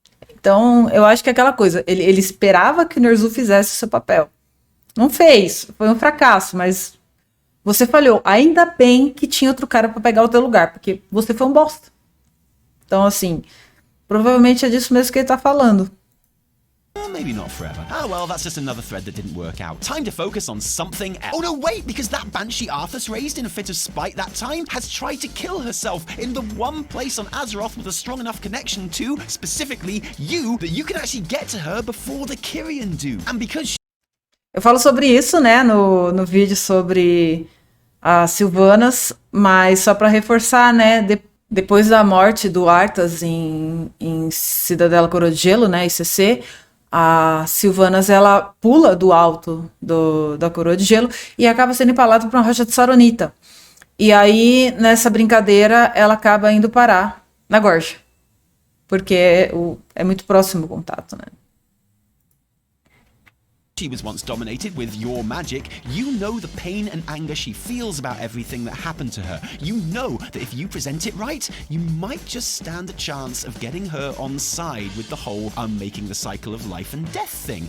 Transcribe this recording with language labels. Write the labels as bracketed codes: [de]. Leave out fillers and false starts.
[pt] Então, eu acho que é aquela coisa, ele esperava que o Ner'zhul fizesse o seu papel. Não fez, foi um fracasso, mas você falhou. Ainda bem que tinha outro cara para pegar o teu lugar, porque você foi um bosta. Então, assim, provavelmente é disso mesmo que ele tá falando. [en] Maybe not forever. Ah, well, that's just another thread that didn't work out. Time to focus on something else. Oh no, wait, because that Banshee Arthas raised in a fit of spite that time has tried to kill herself in the one place on Azeroth with a strong enough connection to, specifically, you, that you can actually get to her before the Kyrian do. And because [pt] eu falo sobre isso, né, no vídeo sobre as Sylvanas, mas só para reforçar, né, depois da morte do Arthas em Cidadela Coroa de Gelo, né, ICC, a Sylvanas, ela pula do alto da Coroa de Gelo e acaba sendo empalada por uma rocha de Saronita. E aí, nessa brincadeira, ela acaba indo parar na gorja, porque é muito próximo o contato, né. [en] she was once dominated with your magic, you know the pain and anger she feels about everything that happened to her. You know that if you present it right, you might just stand a chance of getting her on side with the whole unmaking the cycle of life and death thing.